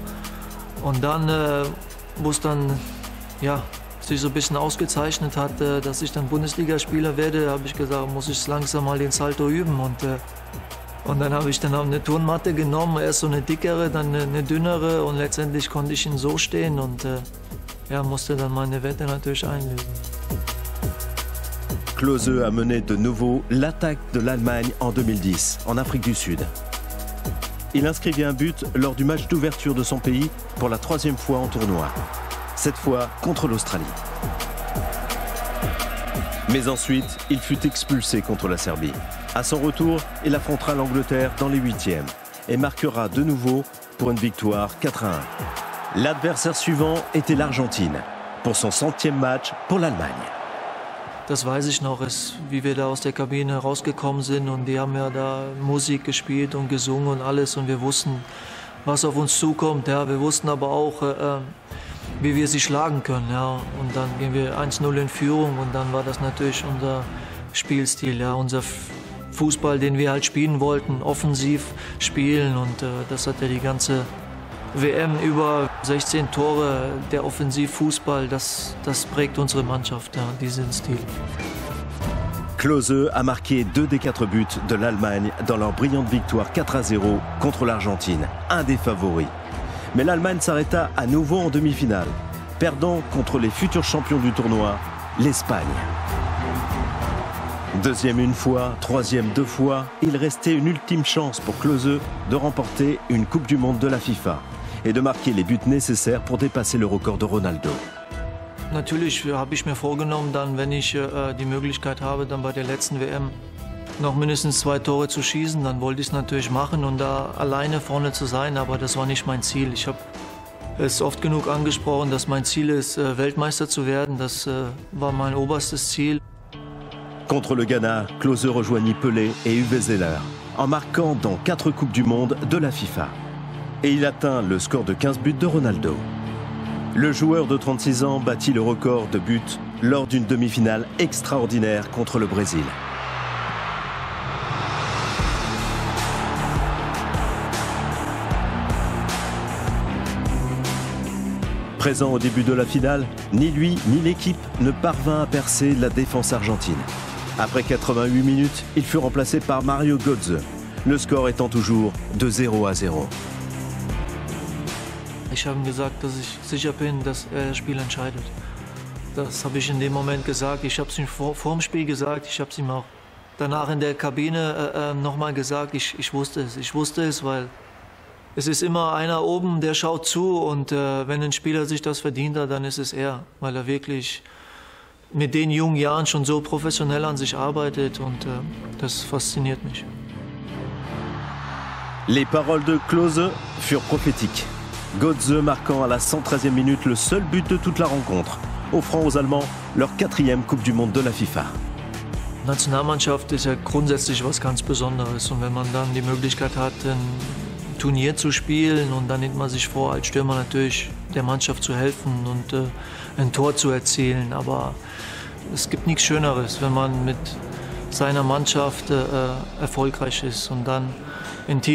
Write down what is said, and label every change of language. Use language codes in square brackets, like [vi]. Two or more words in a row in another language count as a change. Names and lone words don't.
[de] Und dann, wo es dann ja, sich so ein bisschen ausgezeichnet hat, dass ich dann Bundesligaspieler werde, habe ich gesagt, muss ich langsam mal den Salto üben. Und dann habe ich dann eine Turnmatte genommen, erst so eine dickere, dann eine dünnere und letztendlich konnte ich ihn so stehen und ja, musste dann meine Wette natürlich einlösen. [fr] Klose a mené de nouveau l'attaque de l'Allemagne en 2010, en Afrique du Sud. Il inscrivit un but lors du match d'ouverture de son pays pour la 3e fois en tournoi, cette fois contre l'Australie. Mais ensuite, il fut expulsé contre la Serbie. À son retour, il affrontera l'Angleterre dans les 8e et marquera de nouveau pour une victoire 4-1. L'adversaire suivant était l'Argentine pour son 100e match pour l'Allemagne. [de] Das weiß ich noch, wie wir da aus der Kabine rausgekommen sind und die haben ja da Musik gespielt und gesungen und alles und wir wussten, was auf uns zukommt. Ja. Wir wussten aber auch, wie wir sie schlagen können. Ja. Und dann gehen wir 1-0 in Führung und dann war das natürlich unser Spielstil, ja, unser Fußball, den wir halt spielen wollten, offensiv spielen und das hat ja die ganze WM über 16 Tore, der Offensivfußball, das prägt unsere Mannschaft, ja, diesen Stil. [fr] Klose a marqué 2 des 4 buts de l'Allemagne dans leur brillante victoire 4-0 contre l'Argentine, un des favoris. Mais l'Allemagne s'arrêta à nouveau en demi-finale, perdant contre les futurs champions du tournoi, l'Espagne. Deuxième une fois, troisième 2 fois, il restait une ultime chance pour Klose de remporter une Coupe du Monde de la FIFA et de marquer les buts nécessaires pour dépasser le record de Ronaldo. [de] Natürlich habe ich mir vorgenommen, dann, wenn ich die Möglichkeit habe, dann bei der letzten WM noch mindestens 2 Tore zu schießen, dann wollte ich es natürlich machen und da alleine vorne zu sein, aber das war nicht mein Ziel. Ich habe es oft genug angesprochen, dass mein Ziel ist, Weltmeister zu werden. Das war mein oberstes Ziel. [fr] Contre le Ghana, Klose rejoignit Pelé et Uwe Seeler, en marquant dans 4 Coupes du Monde de la FIFA. Et il atteint le score de 15 buts de Ronaldo. Le joueur de 36 ans battit le record de buts lors d'une demi-finale extraordinaire contre le Brésil. Présent au début de la finale, ni lui ni l'équipe ne parvint à percer la défense argentine. Après 88 minutes, il fut remplacé par Mario Götze, le score étant toujours de 0-0. [de] Ich habe ihm gesagt, dass ich sicher bin, dass er das Spiel entscheidet. Das habe ich in dem Moment gesagt. Ich habe es ihm vor dem Spiel gesagt. Ich habe es ihm auch danach in der Kabine nochmal gesagt. Ich wusste es. Ich wusste es, weil es ist immer einer oben, der schaut zu. Und wenn ein Spieler sich das verdient hat, dann ist es er. Weil er wirklich mit den jungen Jahren schon so professionell an sich arbeitet. Und das fasziniert mich. [fr] Les paroles de Klose furent prophétiques. Götze marquant à la 113e minute le seul but de toute la rencontre, offrant aux Allemands leur 4e Coupe du Monde de la FIFA. [de] Nationalmannschaft ist ja grundsätzlich was ganz Besonderes und wenn man dann die Möglichkeit hat, ein Turnier zu spielen und dann nimmt man sich vor, als Stürmer natürlich der Mannschaft zu helfen und ein Tor zu erzielen, aber es gibt nichts Schöneres, wenn man mit seiner Mannschaft erfolgreich ist und dann einen